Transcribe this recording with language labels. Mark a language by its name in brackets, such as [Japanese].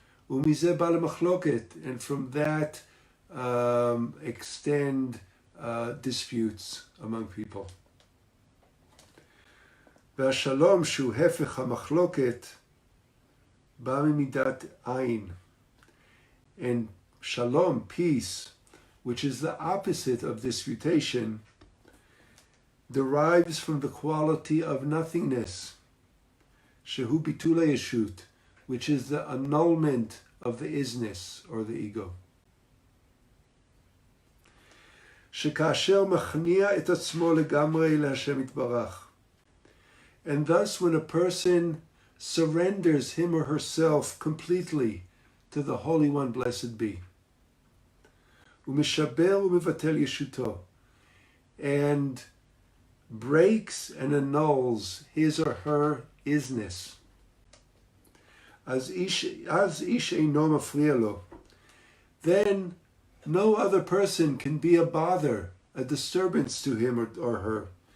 [Hebrew] ומזה בא למחלוקת, [English] and from that extend disputes among people. [Hebrew] והשלום שהוא הפך המחלוקת בא ממידת עין. [English] And shalom, peace, which is the opposite of disputation, derives from the quality of nothingness, [Hebrew] shehu bitul yeshut, [English] which is the annulment of the isness or the ego. [Hebrew] שכאשר מכניע את עצמו לגמרי להשם יתברך. [English] And thus when a person surrenders him or herself completely to the Holy One, blessed be, [Hebrew] ומשבר ומבטל ישותו, [English] and breaks and annuls his or her isness, as [Hebrew] ish eino mafriya lo, [English] then no other person can be a bother, a disturbance to him or her.